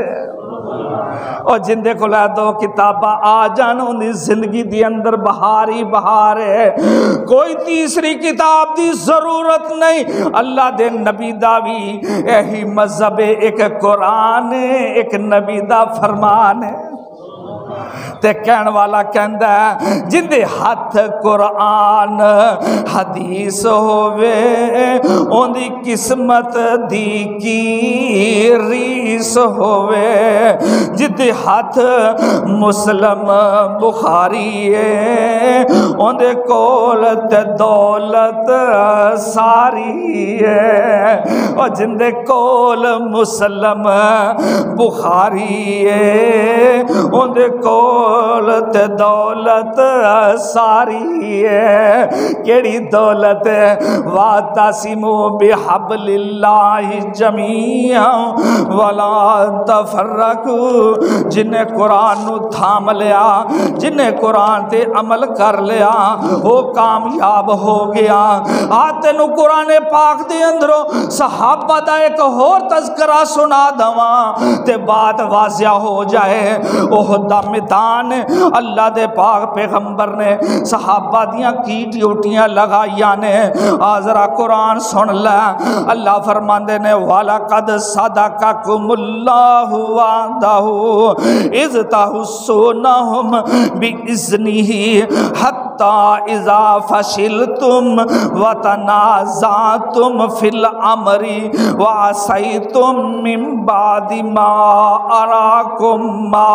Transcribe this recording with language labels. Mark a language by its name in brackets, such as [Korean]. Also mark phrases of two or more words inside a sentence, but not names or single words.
[Punjabi] اور جن دے کھلا دو کتاباں آ جان ان دی زندگی دی اندر بہار ہی بہار ہے، کوئی تیسری کتاب دی ضرورت نہیں۔ اللہ دے نبی دا بھی یہی مذہب ہے، ایک قرآن ہے، ایک نبی دا فرمان ہے۔ تے کہن والا کہندا ہے جن دے ہاتھ قرآن حدیث ہووے اون دی قسمت دی کی ریس ہووے، جن دے ہاتھ مسلم بخاری ہے اون دے کول تے دولت ساری ہے، اور جن دے کول مسلم بخاری ہے اون دے کول تے دولت ساری ہے۔ کیڑی دولت ہے؟ [Arabic] وَاعْتَصِمُوا بِحَبْلِ اللَّهِ جَمِيعًا وَلَا تَفَرَّقُوا، [Punjabi] جن نے قرآن نو تھام لیا، جن نے قرآن تے عمل کر لیا وہ کامیاب ہو گیا۔ آتے نو قرآن پاک دے اندروں صحابہ دا ایک اور تذکرہ سنا دواں تے بات واضح ہو جائے۔ احد دا میدان اللہ دے پاک پیغمبر نے صحابہ دیاں کی ڈیوٹیاں لگائیاں نے، آزرا قرآن سن اللہ اللہ فرماندے نے [Arabic] وَلَقَدْ صَدَقَكُمُ اللَّهُ وَعْدَهُ إِذْ تَحُسُّونَهُمْ بِإِذْنِهِ حَتَّى إِذَا فَشِلْتُمْ وَتَنَازَعْتُمْ فِي الْأَمْرِ وَعَصَيْتُمْ مِنْ بَعْدِ مَا أَرَاكُمْ مَا